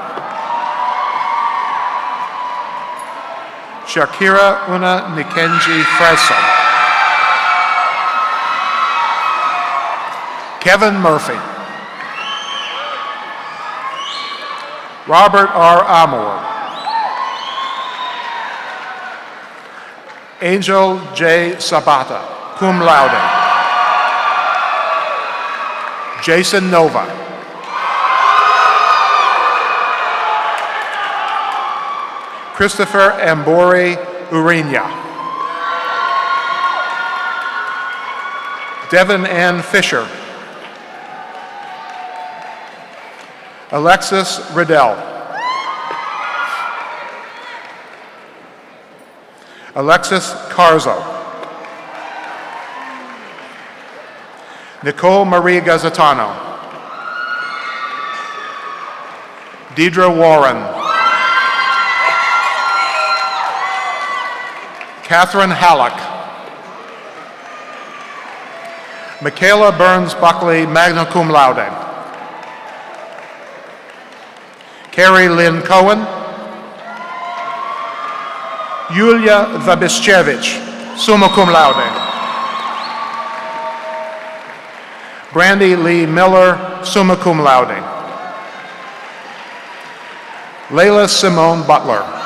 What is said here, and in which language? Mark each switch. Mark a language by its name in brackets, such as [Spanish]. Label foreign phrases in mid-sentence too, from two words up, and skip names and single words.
[English] Shakira Una Nikenji Freso. Kevin Murphy. Robert R. Amor. Angel J. Sabata, [Latin] cum laude. [English] Jason Nova. Christopher Ambori Urinya. Devin Ann Fisher. Alexis Riddell. Alexis Carzo. Nicole Marie Gazzatano. Deidre Warren. Catherine Halleck. Michaela Burns Buckley, [Latin] magna cum laude. [English] Carrie Lynn Cohen. Yulia Vabiszewicz, [Latin] summa cum laude. [English] Brandy Lee Miller, [Latin] summa cum laude. [English] Layla Simone Butler.